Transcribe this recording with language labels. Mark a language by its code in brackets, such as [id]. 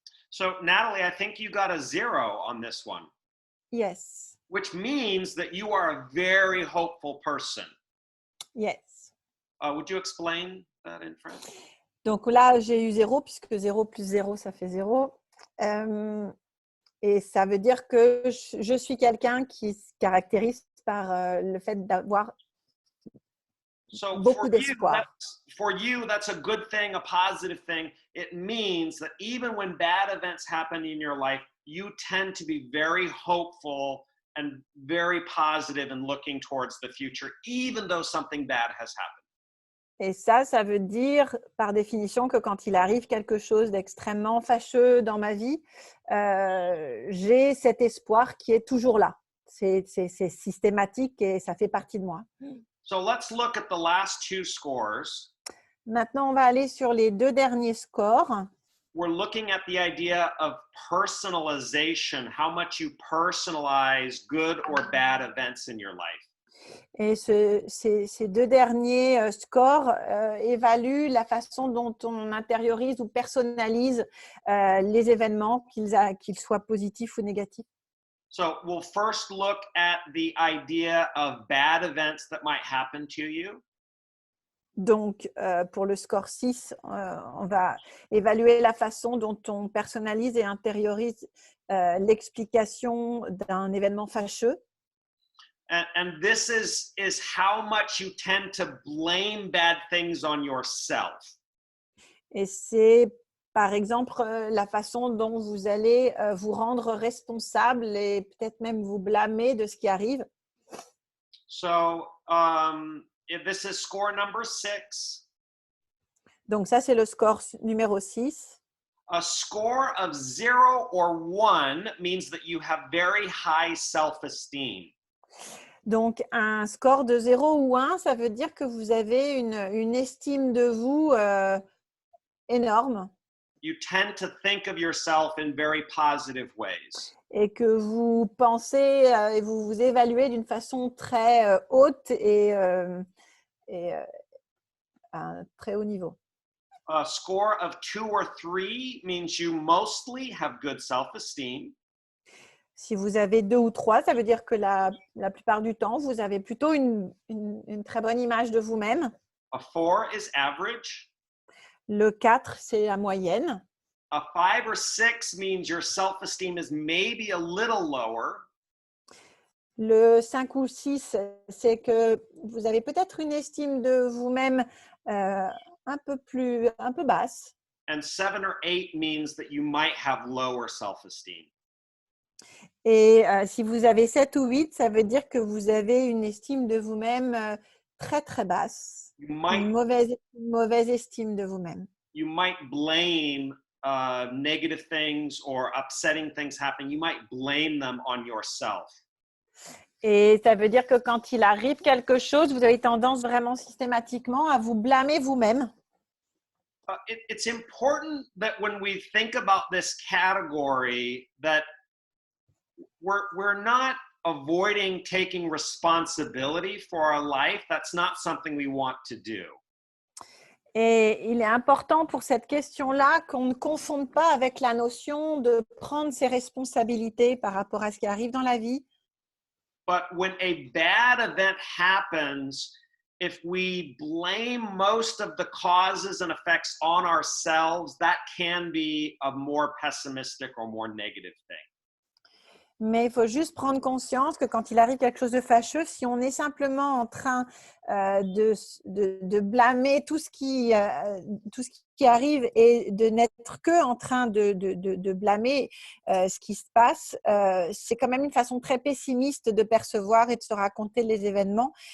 [en] So, Natalie, I think you got a 0 on this one, Yes, which means that you are a very hopeful person. yes. Would you explain that in French? [fr] Donc là, j'ai eu 0 puisque 0 plus 0, ça fait 0. Et ça veut dire que je suis quelqu'un qui se caractérise par le fait d'avoir beaucoup d'espoir. [en] For you, that's a good thing, a positive thing. It means that even when bad events happen in your life, you tend to be very hopeful and very positive and looking towards the future, even though something bad has happened. [fr] Et ça veut dire par définition que quand il arrive quelque chose d'extrêmement fâcheux dans ma vie, j'ai cet espoir qui est toujours là. C'est systématique et ça fait partie de moi. [en] So let's look at the last 2 scores. [fr] Maintenant, on va aller sur les 2 derniers scores. [en] We're looking at the idea of personalization, how much you personalize good or bad events in your life. [fr] Et ces 2 derniers scores évaluent la façon dont on intériorise ou personnalise les événements, qu'ils soient positifs ou négatifs. [en] So we'll first look at the idea of bad events that might happen to you. [fr] Donc, pour le score 6, on va évaluer la façon dont on personnalise et intériorise l'explication d'un événement fâcheux. [en] And this is how much you tend to blame bad things on yourself. [fr] Et c'est, par exemple, la façon dont vous allez vous rendre responsable et peut-être même vous blâmer de ce qui arrive. [en] So this is score number 6. [fr] Donc ça, c'est le score numéro 6. [en] A score of 0 or 1 means that you have very high self-esteem. [fr] Donc, un score de 0 ou 1, ça veut dire que vous avez une estime de vous énorme. [en] You tend to think of yourself in very positive ways. [fr] Et que vous pensez et vous vous évaluez d'une façon très haute et à un très haut niveau. [en] A score of 2 or 3 means you mostly have good self-esteem. [fr] Si vous avez 2 ou 3, ça veut dire que la plupart du temps, vous avez plutôt une très bonne image de vous-même. [en] A 4 is average. [fr] Le 4, c'est la moyenne. [en] A 5 or 6 means your self-esteem is maybe a little lower. [fr] Le 5 ou 6, c'est que vous avez peut-être une estime de vous-même un peu basse. [en] And 7 or 8 means that you might have lower self-esteem. [fr] Et si vous avez 7 ou 8, ça veut dire que vous avez une estime de vous-même très, très basse. [en] You [fr] Une [en] might, [fr] mauvaise estime de vous-même. [en] you might blame negative things or upsetting things happening. You might blame them on yourself. [fr] Et ça veut dire que quand il arrive quelque chose, vous avez tendance vraiment systématiquement à vous blâmer vous-même. [en] It's important that when we think about this category, that we're not avoiding taking responsibility for our life. That's not something we want to do. [fr] Et il est important pour cette question-là qu'on ne confonde pas avec la notion de prendre ses responsabilités par rapport à ce qui arrive dans la vie. [en] But when a bad event happens, if we blame most of the causes and effects on ourselves, that can be a more pessimistic or more negative thing. [fr] Mais il faut juste prendre conscience que quand il arrive quelque chose de fâcheux, si on est simplement en train de blâmer tout ce qui arrive et de n'être que en train de blâmer ce qui se passe, c'est quand même une façon très pessimiste de percevoir et de se raconter les événements.